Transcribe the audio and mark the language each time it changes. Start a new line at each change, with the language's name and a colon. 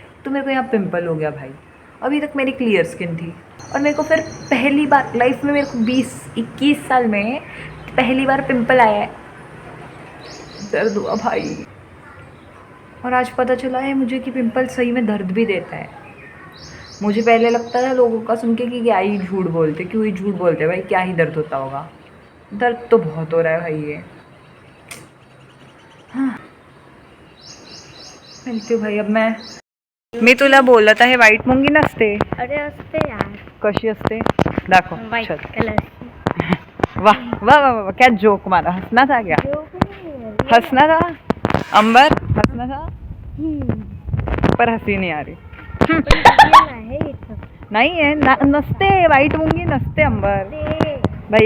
Hindi: तो मेरे को यहाँ पिंपल हो गया भाई। अभी तक मेरी क्लियर स्किन थी और मेरे को फिर पहली बार लाइफ में, मेरे को 20-21 साल में पहली बार पिंपल आया है। दर्द हुआ भाई। और आज पता चला है मुझे कि पिंपल सही में दर्द भी देता है। मुझे पहले लगता था लोगों का सुन के कि क्या ही झूठ बोलते, क्यों ही झूठ बोलते भाई, क्या ही दर्द होता होगा। दर्द तो बहुत हो रहा है भाई ये। हाँ, मिलती हूँ भाई अब
Marathi: मी तुला बोलत आहे वाईट मुंगी नसते। अरे असते यार, कशी असते दाखव।
English: white
Hindi: चल।
English: Colour.
Hindi: वाह वाह वाह वाह, क्या जोक मारा। हंसना था क्या? हंसना था अंबर, हंसना था पर हंसी नहीं आ रही। नहीं है
Marathi: नसते, वाइट मूंगी नसते अंबर भाई।